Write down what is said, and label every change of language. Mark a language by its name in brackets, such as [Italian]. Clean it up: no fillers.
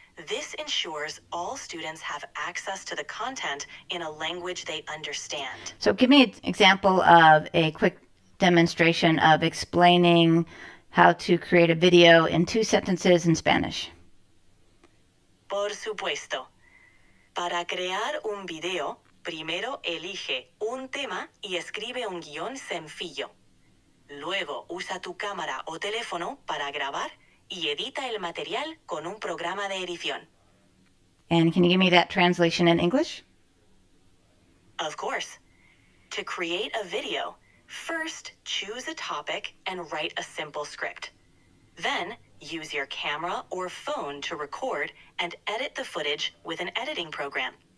[English] This ensures all students have access to the content in a language they understand. So give me an example of a quick demonstration of explaining how to create a video in 2 sentences in Spanish. [Spanish] Por supuesto. Para crear un video, primero elige un tema y escribe un guión sencillo. Luego usa tu cámara o teléfono para grabar y edita el material con un programa de edición. [English] And can you give me that translation in English? Of course. To create a video, first choose a topic and write a simple script. Then use your camera or phone to record and edit the footage with an editing program.